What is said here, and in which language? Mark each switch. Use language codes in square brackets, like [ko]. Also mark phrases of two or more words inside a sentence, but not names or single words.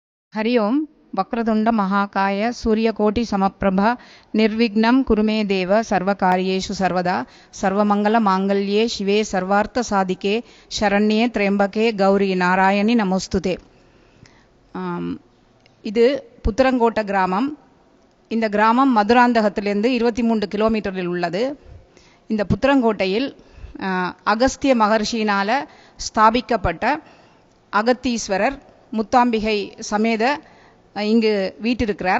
[sa] हरि ओं वक्रतुंड महाकाय सूर्यकोटि समप्रभा निर्विघ्नं कुरु मे देव सर्वकार्येषु सर्वदा सर्वमंगल मांगल्ये शिवे सर्वार्थ साधिके शरण्ये त्र्यंबके गौरी नारायणि நமோஸ்துதே. [ta] இது புத்திரங்கோட்ட கிராமம். இந்த கிராமம் மதுராந்தகத்திலிருந்து 23 கிலோமீட்டரில் உள்ளது. இந்த புத்திரங்கோட்டையில் அகஸ்திய மகர்ஷியினால் ஸ்தாபிக்கப்பட்ட அகத்தீஸ்வரர் முத்தாம்பிகை சமேத இங்கு வீட்டிருக்கிறார்.